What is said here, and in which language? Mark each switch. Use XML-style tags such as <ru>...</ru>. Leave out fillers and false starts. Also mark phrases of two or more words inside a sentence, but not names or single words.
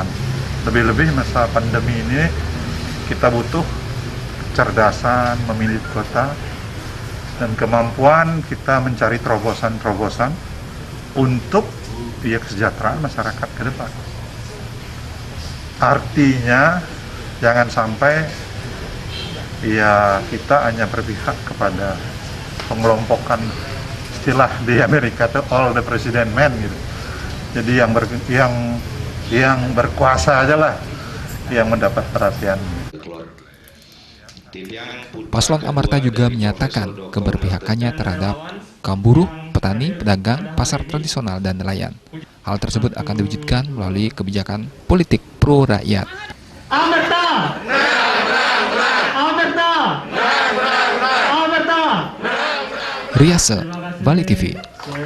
<id>Lebih-lebih masa pandemi ini kita butuh kecerdasan memilih kota dan kemampuan kita mencari terobosan-terobosan untuk kesejahteraan masyarakat ke depan. Artinya jangan sampai kita hanya berpihak kepada pengelompokan, istilah di Amerika itu</id> <en>all the president men</en> <id>gitu. Jadi yang berkuasa aja lah yang mendapat perhatian. Paslon Amerta juga menyatakan keberpihakannya terhadap kaum buruh, petani, pedagang, pasar tradisional, dan nelayan. Hal tersebut akan diwujudkan melalui kebijakan politik pro rakyat. Amerta! Riase, Bali TV.</id>